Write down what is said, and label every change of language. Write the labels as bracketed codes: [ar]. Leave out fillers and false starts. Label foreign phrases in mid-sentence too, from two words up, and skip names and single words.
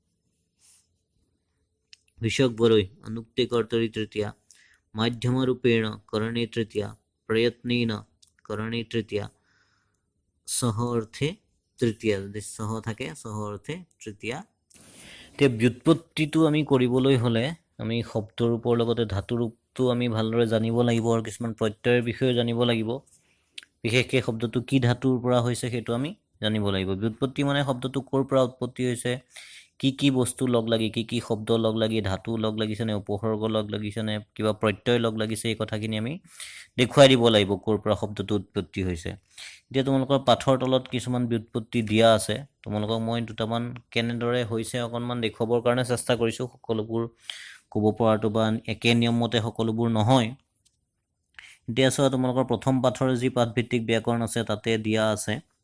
[sa] विषक बरोय अनुक्ते कर्तरि तृतीया माध्यम रूपेण करणे तृतीया प्रयत्नेन करणे तृतीया सह अर्थे तृतीया सह থাকে सह अर्थे तृतीया তে [as] ব্যুৎপত্তিটো আমি কৰিবলৈ হলে আমি শব্দৰ ৰূপৰ লগতে ধাতু ৰূপটো আমি ভালদৰে জানিব লাগিব আৰু কিছুমান প্ৰত্যয়ৰ বিষয়ে জানিব লাগিব বিশেষকৈ শব্দটো কি ধাতুৰ পৰা হৈছে সেইটো আমি জানিব লাগিব ব্যুৎপত্তি মানে শব্দটো ক'ৰ পৰা উৎপত্তি হৈছে কি বস্তু লগ লাগি কি শব্দ লগ লাগি ধাতু লগ লাগিছে নে উপসৰ্গ লগ লাগিছে নে কিবা প্ৰত্যয় লগ লাগিছে এই কথাখিনি আমি দেখুৱাই দিব লাগিব ক'ৰ পৰা শব্দটো উৎপত্তি হৈছে এতিয়া তোমালোকৰ পাঠৰ তলত কিছুমান ব্যুৎপত্তি দিয়া আছে তোমালোকক মই দুটামান কেনেদৰে হৈছে অকণমান দেখুৱাবৰ কাৰণে চেষ্টা কৰিছোঁ সকলোবোৰ ক'ব পৰাটো বা একে নিয়মমতে সকলোবোৰ নহয় এতিয়া চোৱা তোমালোকৰ প্ৰথম পাঠৰ যি পাঠভিত্তিক ব্যাকৰণ আছে তাতে দিয়া আছে